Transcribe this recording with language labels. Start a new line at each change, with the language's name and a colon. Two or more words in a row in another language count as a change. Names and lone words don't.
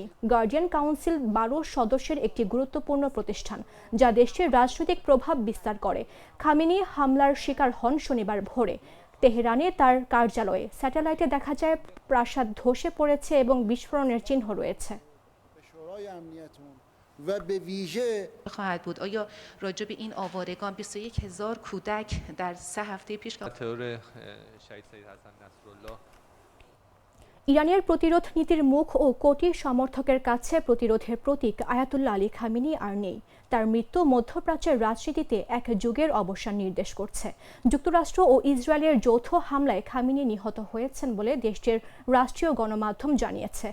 Bangla: গার্ডিয়ান কাউন্সিল 12 সদস্যের একটি গুরুত্বপূর্ণ প্রতিষ্ঠান, যা দেশটির রাজনৈতিক প্রভাব বিস্তার করে। খামেনি হামলার শিকার হন শনিবার ভোরে। তেহরানে তার কার্যালয়ে স্যাটেলাইটে দেখা যায় প্রাসাদ ধসে পড়েছে এবং বিস্ফোরণের চিহ্ন রয়েছে।
Persian: خواهد بود آیا راجع به این آوارگان 21000 کودک در 3 هفته پیش ترور شهید سید حسن نصرالله
Bangla: ইরানের প্রতিরোধ নীতির মুখ ও কোটি সমর্থকের কাছে প্রতিরোধের প্রতীক আয়াতুল্লাহ আলী খামেনি আর নেই। তার মৃত্যু মধ্যপ্রাচ্যের রাজনীতিতে এক যুগের অবসান নির্দেশ করছে। যুক্তরাষ্ট্র ও ইসরায়েলের যৌথ হামলায় খামেনি নিহত হয়েছেন বলে দেশটির রাষ্ট্রীয় গণমাধ্যম জানিয়েছে।